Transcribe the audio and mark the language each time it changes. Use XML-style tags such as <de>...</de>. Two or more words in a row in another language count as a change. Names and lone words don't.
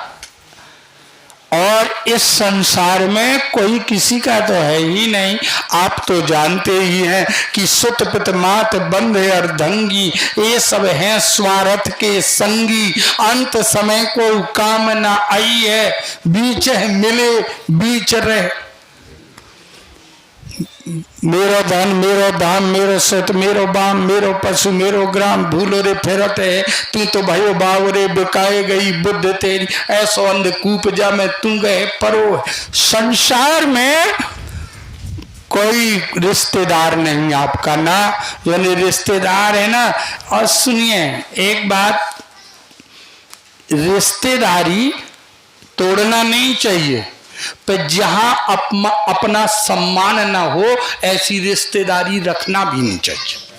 <hi>और इस संसार में कोई किसी का तो है ही नहीं। आप तो जानते ही हैं कि सुत पित मात बंध अर्धंगी, ये सब हैं स्वार्थ के संगी। अंत समय को कामना आई है, बीच मिले बीच रहे।</hi> <bra>मेरो धन मेरो धाम मेरो सत मेरो बाम मेरो पशु मेरो ग्राम, भूलो रे फिरत है तू तो भयो बाव रे, बिकाए गई बुद्ध तेरी, ऐसो अंधकूप जा में तू गए परो।</bra> <hi>संसार में कोई रिश्तेदार नहीं आपका ना, यानी रिश्तेदार है ना। और सुनिए एक बात, रिश्तेदारी तोड़ना नहीं चाहिए, पर जहां अपना सम्मान ना हो ऐसी रिश्तेदारी रखना भी नहीं चाहिए।</hi>